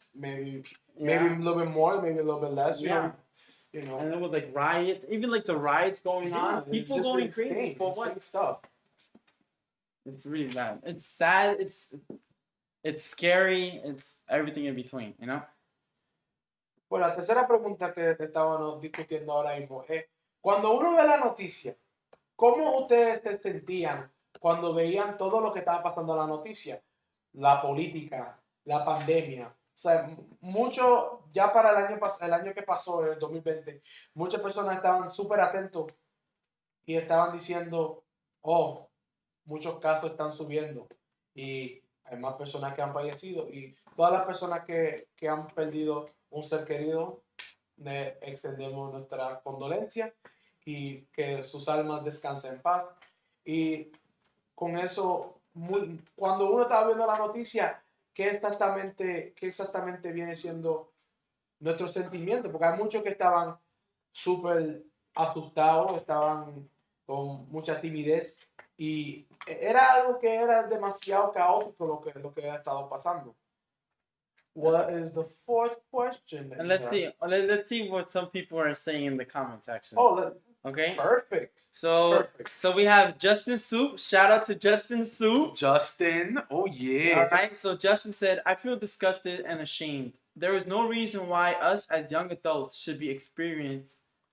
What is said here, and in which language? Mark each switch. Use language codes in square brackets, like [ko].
[en] Maybe a little bit more, maybe a little bit less. You know. And it was like riots, even like the riots going on, people going crazy for what stuff. It's really bad. It's sad. It's scary. It's everything in between, [es] Bueno, la tercera pregunta que estábamos discutiendo ahora mismo es, cuando uno ve la noticia, ¿cómo ustedes se sentían cuando veían todo lo que estaba pasando en la noticia? La política, la pandemia. O sea, ya para el año que pasó, el 2020, muchas personas estaban súper atentos y estaban diciendo, muchos casos están subiendo y hay más personas que han fallecido y todas las personas que han perdido un ser querido, le extendemos nuestra condolencia y que sus almas descansen en paz. Y con eso, cuando uno está viendo la noticia, ¿qué exactamente viene siendo nuestro sentimiento? Porque hay muchos que estaban súper asustados, estaban con mucha timidez y era algo que era demasiado caótico lo que ha estado pasando. [en] What is the fourth question? And let's see what some people are saying in the comment section. Oh, okay. Perfect. So we have Justin Soup. Shout out to Justin Soup. Justin. Oh yeah. All right. So Justin said, "I feel disgusted and ashamed. There is no reason why us as young adults should be experiencing